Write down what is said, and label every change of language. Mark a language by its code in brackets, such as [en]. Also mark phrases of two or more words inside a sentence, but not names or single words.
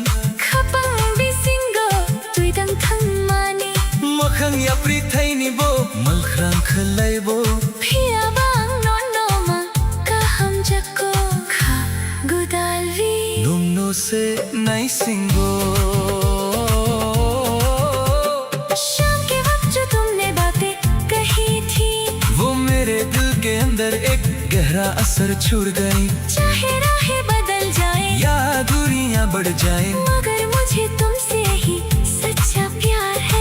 [trp] Kapang bisingo Tui dang thang mani Makhang yapri thaini bo Malkhrang khalai bo Pia bang no no ma Kaham jako Ka gudalvi Numno se nai singo [hi] शाम के वक्त जो तुमने बातें कही थी वो मेरे दिल के अंदर एक गहरा असर छोड़ गई चाहे राहें बदल जाए या दूरियां बढ़ जाए मगर मुझे तुमसे ही सच्चा प्यार है